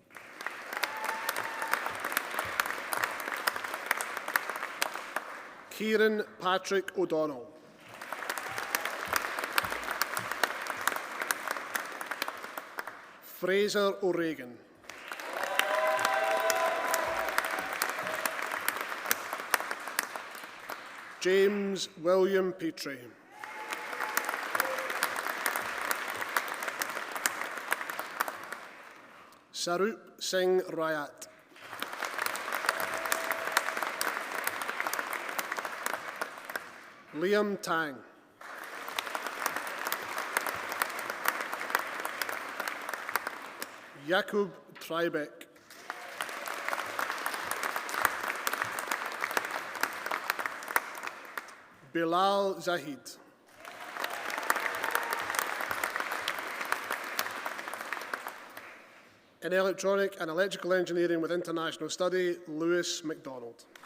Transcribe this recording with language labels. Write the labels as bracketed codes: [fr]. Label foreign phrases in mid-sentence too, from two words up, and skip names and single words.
[en] Kieran Patrick O'Donnell. Fraser O'Regan. James William Petrie. Sarup Singh Rayat. Liam Tang. Jakub Tribeck. Bilal Zahid. In Electronic and Electrical Engineering with International Study, Lewis MacDonald.